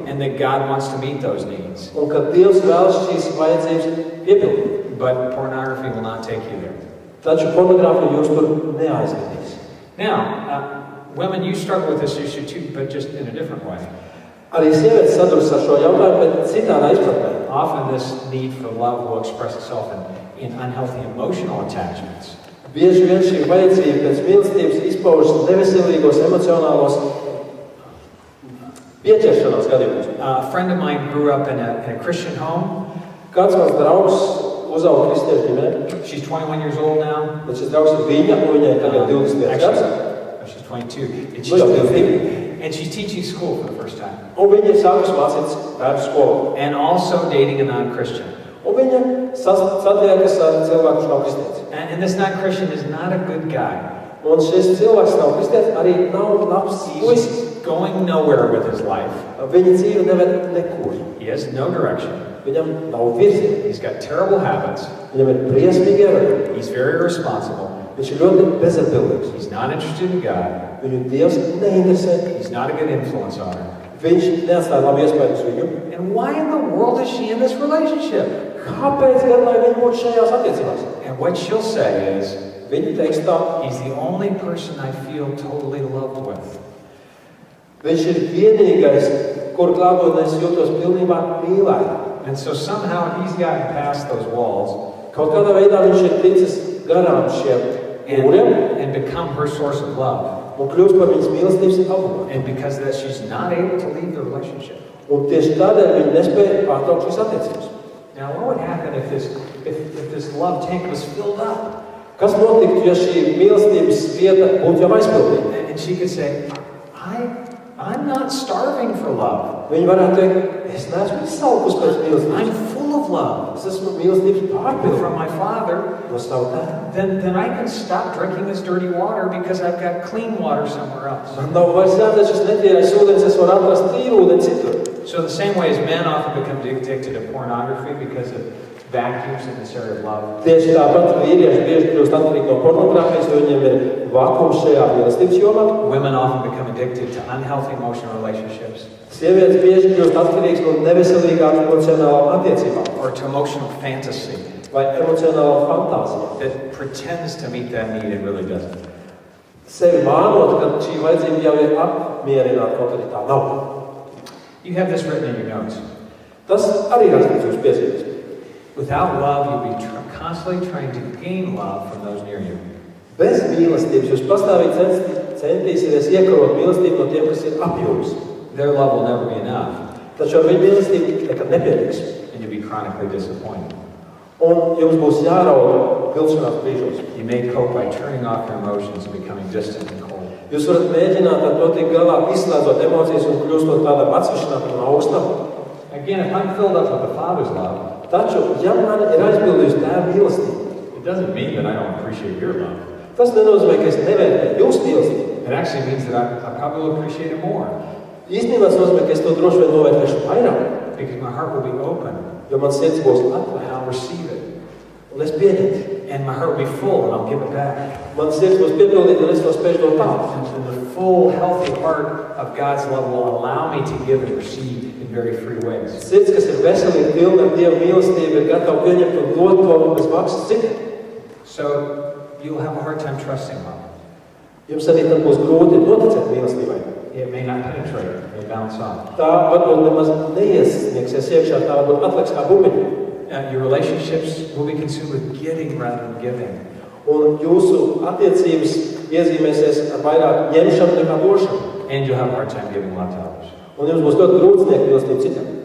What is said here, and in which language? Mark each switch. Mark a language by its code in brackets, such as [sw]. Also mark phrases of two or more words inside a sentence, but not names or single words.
[en] And that God wants to meet those needs. [lv] Un ka Dievs vēlas šīs vajadzības piepildīt. [en] But pornography will not take you there. [lv] Taču pornogrāfija jūs tur neaizvedīs. [en] Now, women, you struggle with this issue too, but just in a different way. [lv] Arī sievietes saduras ar šo jautājumu, bet citādā izpratnē. [en] Often this need for love will express itself in unhealthy emotional attachments. [lv] Bieži vien šī vajadzība pēc mīlestības izpaužas neveselīgos emocionālos pieķeršanās gadījumos. [en] A friend of mine grew up in a Christian home. [lv] Kāds mans draugs uzauga kristiešu ģimenē, [en] She's 21 years old now. [lv] bet šis draugs ir viņa, un viņai tagad 25 gads. [en] She's 22. And [lv] Nu, jau 22. [en] and she's teaching school for the first time. [lv] Un viņa ir sākusi mācīties bērnu skolā. [en] And also dating a non-Christian. [lv] Un viņa satiekas ar cilvēku, kurš nav kristietis. [en] And this non-Christian is not a good guy. [lv] Un šis cilvēks nav kristietis, arī nav labs puisis. [en] Going nowhere with his life. [lv] Viņa dzīve neved nekur. [en] He has no direction. [lv] Viņam nav virziena. [en] He's got terrible habits. [lv] Viņam ir briesmīgi ievainojumi. [en] He's very irresponsible. [lv] Viņš ir ļoti bezatbildīgs. [en] He's not interested in God. [lv] Viņu Dievs neinteresē. [en] He's not a good influence on her. [lv] Viņš neatstāja labu iespēju uz viņu. [en] And why in the world is she in this relationship? [lv] Kāpēc gan lai viņa būtu šajās attiecībās? [en] And what she'll say is, [lv] Viņa teiks tā, [en] he's the only person I feel totally loved with. [lv] viņš ir vienīgais, kur klātbūtnē es jūtos pilnībā mīlēt. [en] And so somehow he's gotten past those walls [lv] Kaut kādā veidā viņš ir ticis garām šiem mūriem [en] and become her source of love. [lv] un kļūst par viņas mīlestības avotu. [en] And because of that, she's not able to leave the relationship. [lv] Un tieši tādēļ viņa nespēja pārtraukt šīs attiecības. [en] Now, what would happen if this love tank was filled up? [lv] Kas notiktu, ja šī mīlestības vieta būtu jau aizpildīta? [en] And she could say, I'm not starving for love. [lv] Viņa varētu teikt, es neesmu izsalkus pēc [en] I'm [lv] mīlestības. [en] full of love [lv] Es esmu mīlestības pārpilns [en] from my Father. [lv] no savu tēvu. [en] Then I can stop drinking this dirty water because I've got clean water somewhere else. [lv] Man nav vairs jādara šis netīrais ūdens, es varu atrast tīru ūdeni citur. [en] So the same way as men often become addicted to pornography because of vacuums in this area of love. [lv] Tieši tāpat vīrieši bieži kļūst atkarīgi no pornogrāfijas, jo viņiem ir vakums šajā mīlestības jomā. [en] Women often become addicted to unhealthy emotional relationships [lv] Sievietes bieži kļūst atkarīgas no neveselīgām emocionālām attiecībām [en] or to emotional fantasy [lv] vai emocionālām fantāzijām. [en] that pretends to meet that need and really doesn't. [lv] Sevi mānot, ka šī vajadzība jau ir apmierināta, kaut arī tā nav. [en] You have this written in your notes. [lv] Tas arī rakstīts jūsu piezīmēs. [en] Without love, you'll be constantly trying to gain love from those near you. [lv] Bez mīlestības jūs pastāvīgi centīsieties iekarot mīlestību no tiem, kas ir ap jums. [en] Their love will never be enough, [lv] Taču ar viņu mīlestību nekad nepietiks. [en] and you'll be chronically disappointed. [lv] Un jums būs jāraud vilšanās brīžos. [en] You may cope by turning off your emotions and becoming distant and cold. [lv] Jūs varat mēģināt ar to tikt galā, izslēdzot emocijas un kļūstot tādam atsevišķinātam un augstam. [en] Again, if I'm filled up with the Father's love, [lv] Taču, ja man ir aizpildījusi tēva mīlestība, [en] it doesn't mean that I don't appreciate your love. [lv] tas nenozīmē, ka es nevērtēju jūsu mīlestību. [en] It actually means that I probably will appreciate it more [lv] Īstenībā tas nozīmē, ka es to droši vien novērtēšu vairāk, [en] because my heart will be open [lv] jo man sirds būs [en] and [lv] atvērta [en] I'll receive it. [lv] un es pieņemšu. [en] And my heart will be full and I'll give it back. [lv] Man sirds būs piepildīta un es to spēšu dot tālāk. [en] And the full, healthy heart of God's love will allow me to give and receive in very free ways. [lv] Sirds, kas ir veselīga, pilna ar Dieva mīlestību, ir gatava pieņemt un dot to bez maksas citiem. [en] So you'll have a hard time trusting love. [lv] Jums arī tad būs grūti noticēt mīlestībai. [en] It may not penetrate, it may bounce off. [lv] Tā varbūt nemaz neiesniegsies iekšā, tā varbūt atliks kā bumiņa. [en] Your relationships will be consumed with getting rather than giving. [lv] Un jūsu attiecības iezīmēsies ar vairāk ņemšanu nekā došanu. [en] And you'll have a hard time giving love to others. [lv] Un jums būs ļoti grūti sniegt mīlestību citiem.